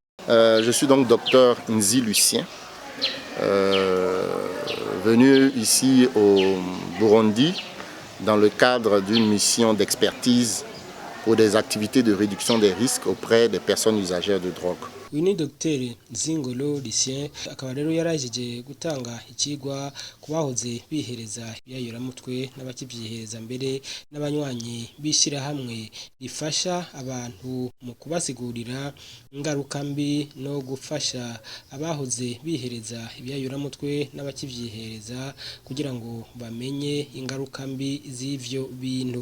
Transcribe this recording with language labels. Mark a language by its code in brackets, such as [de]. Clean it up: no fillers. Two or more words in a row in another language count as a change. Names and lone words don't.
[fr] Je suis donc docteur Nzi Lucien, venu ici au Burundi dans le cadre d'une mission d'expertise pour des activités de réduction des risques auprès des personnes usagères de drogue. [rn] Uyu ni Dr Nzingolo Lucien akaba rero yarajije gutanga ikigwa kubahoze bihereza ibiyayuramutwe n'abakivyihereza mbere n'abanywanyi b'ishirahamwe rifasha abantu mu kubasigurira ingaruka mbi no gufasha abahoze bihereza ibiyayuramutwe n'abakivyihereza kugira ngo bamenye ingaruka mbi z'ivyo bintu.